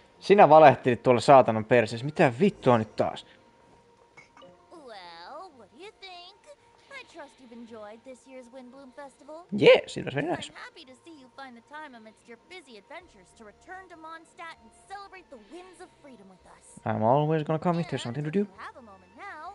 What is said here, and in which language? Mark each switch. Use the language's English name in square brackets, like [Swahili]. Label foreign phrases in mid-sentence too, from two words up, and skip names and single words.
[Finnish] Sinä valehtelit tuolle saatanan perseessä. Mitä vittua nyt taas? [English] Well, what do you think? I trust you've enjoyed this year's Windbloom Festival. Yes, it was very nice. I'm happy to see you find the time amidst your busy adventures to return to Mondstadt and celebrate the winds of freedom with us. I'm always gonna come if there's something to do. You have a moment now.